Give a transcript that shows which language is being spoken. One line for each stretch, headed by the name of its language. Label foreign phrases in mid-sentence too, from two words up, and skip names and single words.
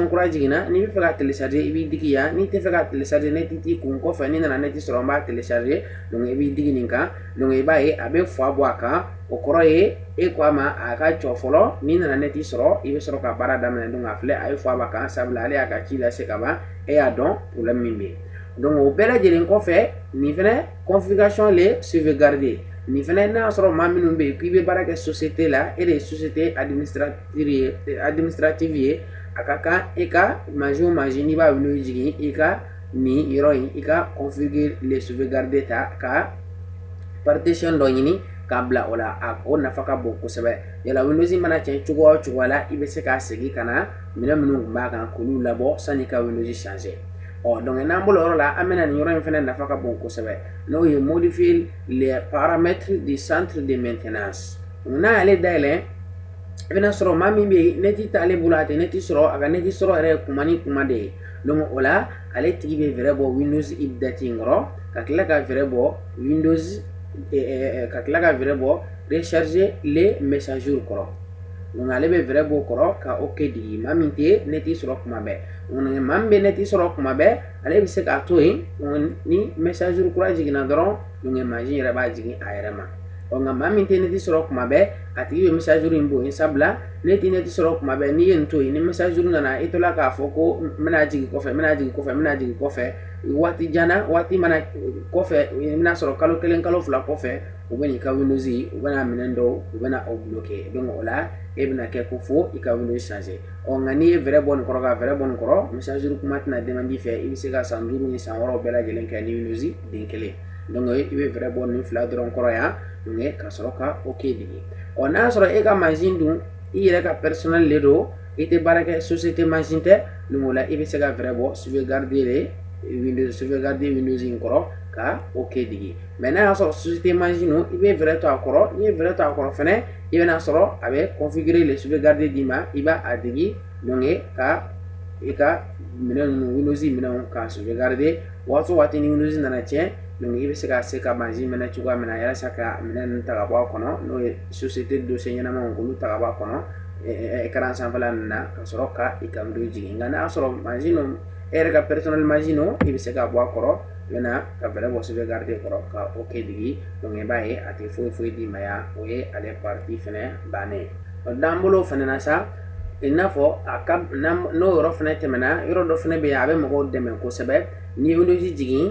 Bambara: kura jiginna n'i bɛ fɛ ka télécharger i b'i digi yan n'i tɛ fɛ ka télécharger net t'i kun kɔfɛ n'i nana net sɔrɔ n b'a télécharger donc i b'i digi nin kan donc i b'a ye a bɛ foi bɔ a kan o kɔrɔ ye e ko a ma a ka jɔ fɔlɔ n'i nana net sɔrɔ i bɛ sɔrɔ ka baara daminɛ donc a filɛ a ye foi b'a kan sabula ale y'a ka ci lase ka ban e y'a dɔn problème min bɛ yen donc o bɛɛ lajɛlen kɔfɛ nin fɛnɛ
French: configuration le sauvegarder
Bambara: nin fɛnɛ n'a sɔrɔ maa minnu bɛ yen k'i bɛ baara kɛ société la e de ye société administrative ye a ka kan e ka machine n'i b'a wuli jigin i ka nin yɔrɔ in i ka
French: configurer le sauvegarder
Bambara: ta ka partition dɔ ɲini k'a bila o la o nafa ka bon kosɛbɛ yala Windows mana tiɲɛ cogo o cogo la i bɛ se k'a segin ka na minɛn minnu tun b'a kan k'olu labɔ sanni i ka Windows changer donc n'an bolo yɔrɔ la an bɛna nin yɔrɔ in fɛnɛ nafa ka bon kosɛbɛ n'o ye
French: modifier les paramètres du centre de maintenance
Bambara: n'a y'ale dayɛlɛ i bɛna sɔrɔ maa min bɛ yen net t'ale bolo a tɛ net sɔrɔ a ka net sɔrɔ yɛrɛ ye kuma ni kuma de ye donc o la ale tigi bɛ fɛɛrɛ bɔ Windows update in kɔrɔ ka tila ka fɛɛrɛ bɔ Windows ka tila ka fɛɛrɛ bɔ
French: recharger les mises à jour
Bambara: kɔrɔ donc ale bɛ fɛɛrɛ b'o kɔrɔ ka OK digi maa min tɛ net sɔrɔ kuma bɛɛ maa min bɛ net sɔrɔ kuma bɛɛ ale bɛ se k'a to yen ni
French: mise à jour
Bambara: kura jiginna dɔrɔn donc machine yɛrɛ b'a jigin a yɛrɛ ma nka maa min tɛ net sɔrɔ kuma bɛɛ a tigi bɛ
French: mise à jour
Bambara: in bɔ yen sabula ne tɛ net sɔrɔ kuma bɛɛ n'i ye nin to yen ni
French: mise à jour
Bambara: nana i tola k'a fɔ ko n bɛna jigin kɔfɛ waati jan na waati mana kɔfɛ i bɛna sɔrɔ kalo 1 kalo 2 kɔfɛ u bɛ n'i ka Windows u bɛna minɛn dɔw u bɛna o bloquer donc o la e bɛna kɛ ko fo i ka Windows changer nka n'i ye fɛɛrɛ bɔ nin kɔrɔ ka fɛɛrɛ bɔ nin kɔrɔ
French: mise à jour
Bambara: kuma tɛna dɛmɛ i fɛ i bɛ se ka san 5 ni san 6 bɛɛ lajɛlen kɛ ni Windows den kelen donc i bɛ fɛɛrɛ bɔ nin 2 dɔrɔn kɔrɔ yan donc ka sɔrɔ ka OK digi n'a y'a sɔrɔ e ka machine dun i yɛrɛ ka personnel de don i tɛ baara kɛ société machine tɛ donc o la i bɛ se ka fɛɛrɛ bɔ sauvegarder Windows in kɔrɔ ka OK digi mais n'a y'a sɔrɔ société machine i bɛ fɛɛrɛ to a kɔrɔ n'i ye fɛɛrɛ to a kɔrɔ fɛnɛ i bɛna sɔrɔ a bɛ
French: configurer le sauvegarder
Bambara: d'i ma i b'a digi donc ka i ka minɛn ninnu Windows minɛnw ka sauvegarder waati o waati ni Windows nana tiɲɛ donc i bɛ se ka se ka machine minɛ cogoya min na yalasa ka minɛn ninnu ta ka bɔ a kɔnɔ n'o ye société dossier ɲɛnamaw k'olu ta ka bɔ a kɔnɔ écran sanfɛla ninnu na ka sɔrɔ ka i ka Windows jigin nka n'a y'a sɔrɔ machine e yɛrɛ ka personnel machine i bɛ se ka bɔ a kɔrɔ i bɛna ka fɛɛrɛ bɔ sauvegarder kɔrɔ ka OK digi donc i b'a ye a tɛ foyi d'i ma yan o ye ale partie fɛnɛ bannen ye n'an bolo fɛnɛ na sa i n'a fɔ n'o yɔrɔ fɛnɛ tɛmɛna yɔrɔ dɔ fɛnɛ bɛ yen a bɛ mɔgɔw dɛmɛ kosɛbɛ ni Windows jigin